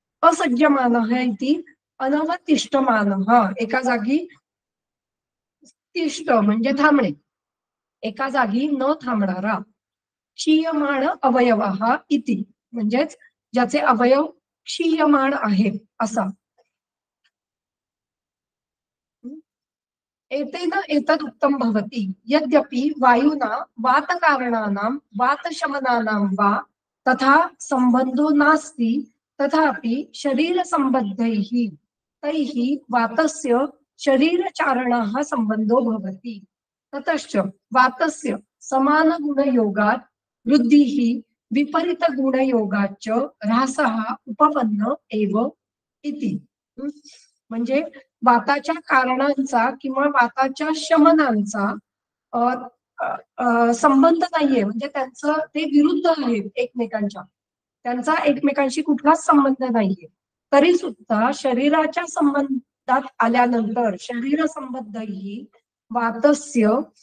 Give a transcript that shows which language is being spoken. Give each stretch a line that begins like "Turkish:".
Sanskrit: असज्जमान इति अनवतिष्ठमान,
Marathi: एका जागी तिष्ठ म्हणजे थांबणे, एका जागी न थांबणारा.
Sanskrit: क्षीयमाण अवयव इति,
Marathi: म्हणजेच ज्याचे अवयव क्षीयमाण आहे असा.
Sanskrit: एतेन एतद उत्तम भवति यद्यपि वायुना वातकारणानां वातशमनानां वा तथा संबंधो नास्ति, तथापि शरीर संबद्धैः तैः वातस्य शरीरचारणाः संबंधो भवति. ततश्च वातस्य समान गुणयोगात् वृद्धिः विपरीत गुणयोगाच्च ह्रासः उपपन्न एव इति.
Marathi: म्हणजे वाताच्या कारणांचा किंवा वाताच्या शमनांचा संबंध नाहीये, म्हणजे त्यांचं ते विरुद्ध आहेत एकमेकांच्या, त्यांचा एकमेकांशी कुठलाच संबंध नाहीये, तरी सुद्धा शरीराच्या संबंधात आल्यानंतर शरीर संबद्धही वातस्य